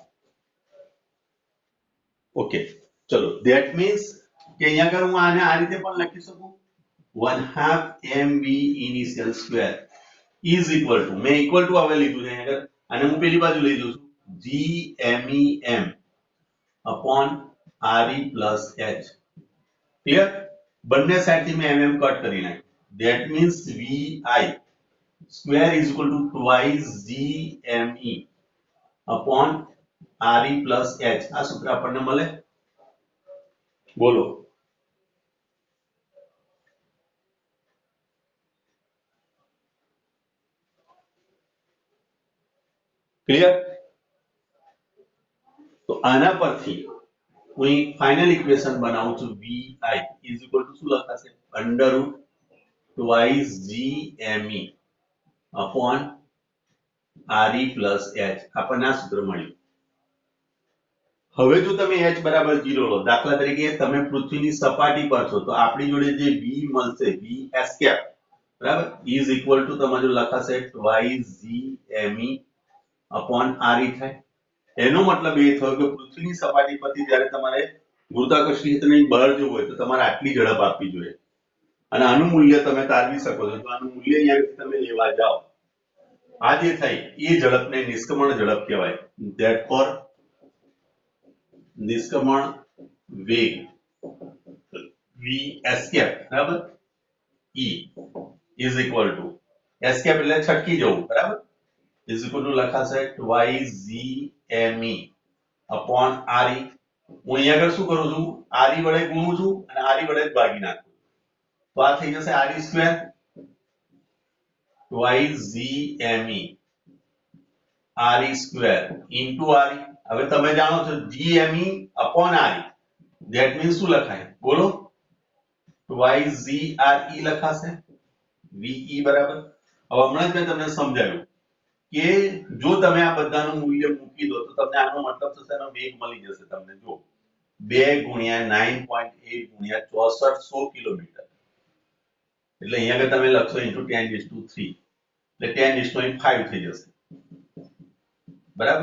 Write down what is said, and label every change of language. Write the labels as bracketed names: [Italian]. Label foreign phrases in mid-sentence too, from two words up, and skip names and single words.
[Gujarati] ઓકે ચલો [English] that means [Gujarati] કે અહીંયા આગળ હું આને આ રીતે પણ લખી શકું [English] 1/2 mv initial square is equal to [Gujarati] મેં [English] equal to [Gujarati] આવે લીધું છે અહીંયા આગળ અને હું પેલી બાજુ લઈ જઉં છું [English] GMEM upon RE plus H. [Gujarati] ક્લિયર? બંને સાઈડથી મેં mm કટ કરી નાખ્યું. [English] That means VI square is equal to twice GME upon RE plus H. [Gujarati] આ સૂત્ર આપણને મળે. બોલો. ક્લિયર? તો આના પરથી હું [English] final equation [Gujarati] બનાવું છું. [English] VI is equal to [Gujarati] શું લખાશે? [English] under root twice GME upon RE plus H. [Gujarati] આપણને આ સૂત્ર મળ્યું. હવે જો તમે h બરાબર 0 લો, દાખલા તરીકે તમે પૃથ્વીની સપાટી પર છો તો આપણી જોડે જે v મળશે, [English] vs cap [Gujarati] બરાબર [English] is equal to [Gujarati] તમારે લખાશે [English] twice GME upon RE [Gujarati] થાય. એનો મતલબ એ થયો કે પૃથ્વીની સપાટી પરથી જ્યારે તમારે ગુરુત્વાકર્ષણ ક્ષેત્રની બળ જોવું હોય તો તમારે આટલી ઝડપ આપવી જોઈએ અને આનું મૂલ્ય તમે તારવી શકો છો. તો આનું મૂલ્ય અહીંયાથી તમે લેવા જાઓ, આ જે થાય એ ઝડપને નિષ્ક્રમણ ઝડપ કહેવાય. Therefore નિષ્ક્રમણ વેગ [English] vs cap [Gujarati] બરાબર [English] e is equal to s cap [Gujarati] એટલે છટકી જવું બરાબર [English] is equal to [Gujarati] લખાશે [English] twice GME upon RE. [Gujarati] હું અહીંયા આગળ શું કરું છું? RE વડે ગુણું છું અને RE વડે ભાગી નાખું. તો આ થઈ જશે [English] RE square twice GME RE square into RE. [Gujarati] હવે તમે જાણો છો [English] GME upon RE that means [Gujarati] શું લખાય? બોલો. [English] twice GRE [Gujarati] લખાશે VE બરાબર. હવે હમણાં જ મેં તમને સમજાવ્યું કે જો તમે આ બધાનું મૂલ્ય મૂકી દો તો તમને આનો મતલબ થશે એનો વેગ મળી જશે તમને. જો 2 ગુણ્યા 9.8 ગુણ્યા 6400 કિલોમીટર એટલે અહીંયા આગળ તમે લખશો into 10⁵ એટલે 10⁵5 થઈ જશે બરાબર.